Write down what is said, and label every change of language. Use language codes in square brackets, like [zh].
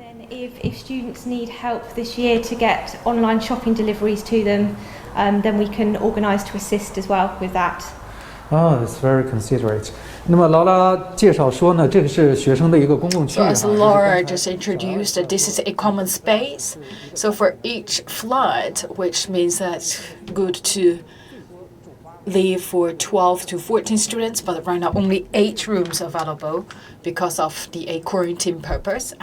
[en] If students need help this year to get online shopping deliveries to them, then we can organise to assist as well with that. Oh, that's very considerate. [zh] 那么劳拉介绍说呢，这个是学生的一个公共区域。 [en] So as Laura just introduced, this is a common space. So for each flat, which means that's good to leave for 12 to 14 students, but right now only 8 rooms available because of the quarantine purpose.